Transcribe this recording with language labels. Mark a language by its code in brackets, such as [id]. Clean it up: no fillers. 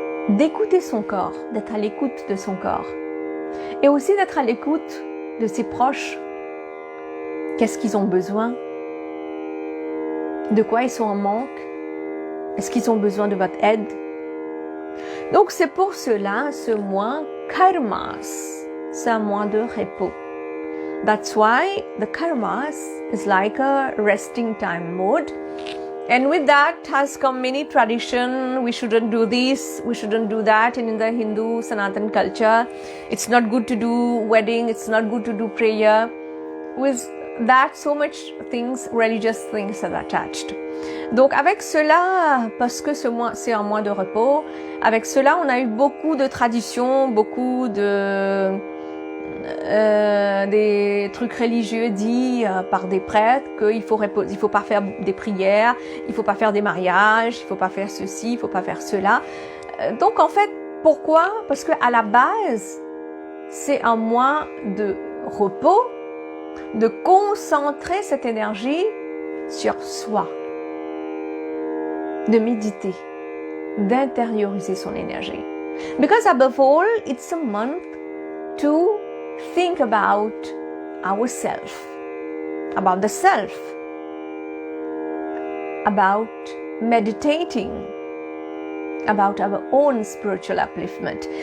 [fr] D'écouter son corps, d'être à l'écoute de son corps. Et aussi d'être à l'écoute de ses proches. Qu'est-ce qu'ils ont besoin? De quoi ils sont en manque? Est-ce qu'ils ont besoin de votre aide? Donc c'est pour cela, ce mois karmas, c'est un mois de repos. [en] That's why the karmas is like a resting time mode. And with that has come many tradition. We shouldn't do this, we shouldn't do that. And in the Hindu Sanatan culture, it's not good to do wedding, it's not good to do prayer. With that, so much things, religious things are attached. [fr] Donc avec cela, parce que ce mois c'est un mois de repos, avec cela on a eu beaucoup de traditions, beaucoup de des trucs religieux dits par des prêtres qu'il faut pas faire des prières, il faut pas faire des mariages, il faut pas faire ceci, il faut pas faire cela. Donc en fait, pourquoi? Parce que à la base, c'est un mois de repos de concentrer cette énergie sur soi, de méditer, d'intérioriser son énergie. [en] Because above all, it's a month to think about ourselves, about the self, about meditating, about our own spiritual upliftment.